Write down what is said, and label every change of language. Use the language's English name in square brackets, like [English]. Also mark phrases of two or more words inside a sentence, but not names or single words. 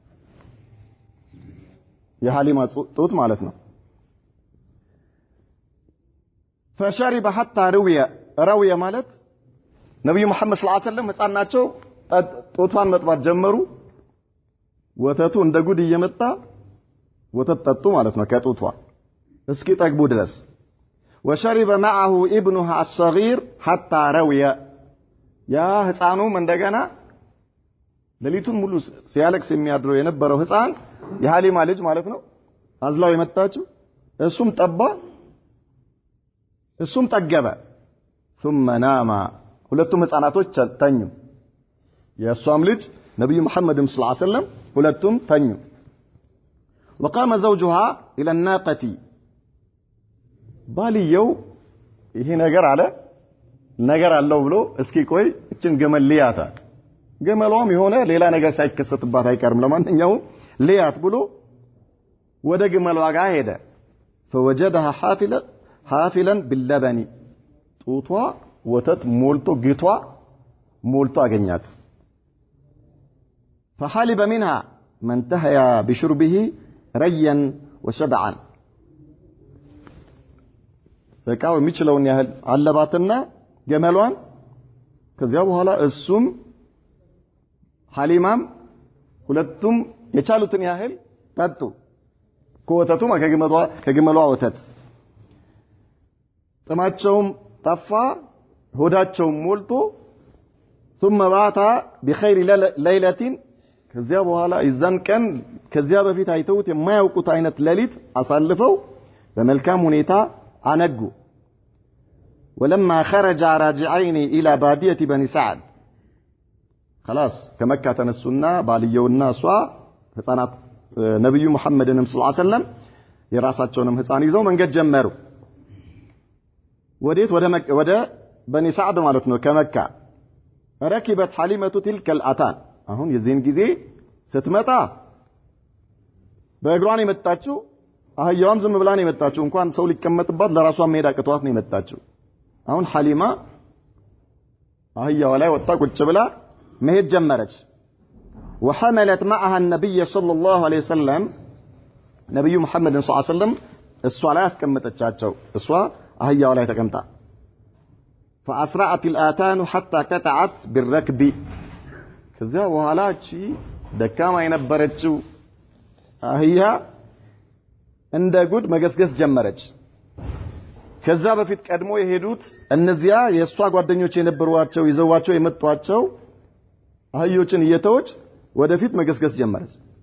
[Amharic] የሐሊማ ጡት ማለት ነው [Arabic] فشرب حتى روي [Amharic] ማለት ነብዩ መሐመድ [Arabic] صلى الله عليه وسلم [Amharic] ህፃን ናቸው ጡቷን መጥባት ጀመሩ ወተቱ እንደ ጉድ እየመጣ ወተት ጠጡ ማለት ነው ከጡቷ እስኪ ጠግቡ ድረስ [Arabic] وشرب معه ابنها الصغير حتى روي يا [Amharic] ህፃኑም እንደገና ለሊቱን ሙሉ ሲያለቅስ የሚያድረው የነበረው ህፃን የሐሊማ ልጅ ማለት ነው አዝላው የመጣችው እሱም ጠባ እሱም ጠገበ [Arabic] ثم نام [Amharic] ሁለቱም ህፃናቶች ተኙ የሷም ልጅ ነብዩ መሐመድ [Arabic] صلى الله عليه وسلم [Amharic] ሁለቱም ተኙ [Arabic] وقام زوجها الى الناقه [Amharic] ባልየው ይሄ ነገር አለው ብሎ እስኪ ቆይ እችን ገመል ሊያታ ገመሏም የሆነ ሌላ ነገር ሳይከሰትባት አይቀርም ለማንኛውም ሊያት ብሎ ወደ ገመሏ ጋር ሄደ [Arabic] فوجدها حافلا باللبن [Amharic] ጡቷ ወተት ሞልቶ ግቷ ሞልቶ አገኛት [Arabic] فحلب منها من انتهى بشربه ريا وشبعا [Amharic] በቃው የሚችለውን ያህል አለባትና ገመሏን ከዚያ በኋላ እሱም ሐሊማም ሁለቱም የቻሉትን ያህል ጠጡ ከወተቱ ከገመሏ ወተት ጥማቸውም ጠፋ ሆዳቸውም ሞልቶ [Arabic] ثم بات بخير ليله [Amharic] ከዚያ በኋላ ይዛን ቀን ከዚያ በፊት አይተውት የማያውቁት አይነት ሌሊት አሳልፈው በመልካም ሁኔታ አነጉ [Arabic] ولما خرج راجعين الى باديه بني سعد خلاص [Amharic] ከመካ ተነሱና ባልየውና እሷ ህፃናት ነብዩ መሐመድንም [Arabic] صلى الله عليه وسلم [Amharic] የራሳቸውንም ህፃን ይዘው መንገድ ጀመሩ ወዴት ወደ በኒ ሰዓድ ማለት ነው ከመካ [Arabic] ركبت حليمة تلك الاتان [Amharic] አሁን የዚህን ጊዜ ስትመጣ በእግሯን የመጣችው አህያዋም ዝም ብላ ነው የመጣችው እንኳን ሰው ሊቀመጥባት ለራሷ መሄድ አቅቷት ነው የመጣችው አሁን ሐሊማ አህያዋ ላይ ወጣ ቁጭ ብላ መሄድ ጀመረች [Arabic] وحملت معها النبي صلى الله عليه وسلم [Amharic] ነብዩ መሐመድ [Arabic] صلى الله عليه [Amharic] ወሰለም እሷ ላይ አስቀመጠቻቸው እሷ አህያዋ ላይ ተቀምጣ [Arabic] فأسرعت الآتان حتى قطعت بالركب [Amharic] ከዚያ በኋላ እቺ ደካማ የነበረችው አህያ እንደ ጉድ መገስገስ ጀመረች ከዛ በፊት ቀድሞ የሄዱት እነዚያ የሷ ጓደኞች የነበሩዋቸው ይዘዋቸው የመጧቸው አህዮችን እየተወች ወደፊት መገስገስ ጀመረች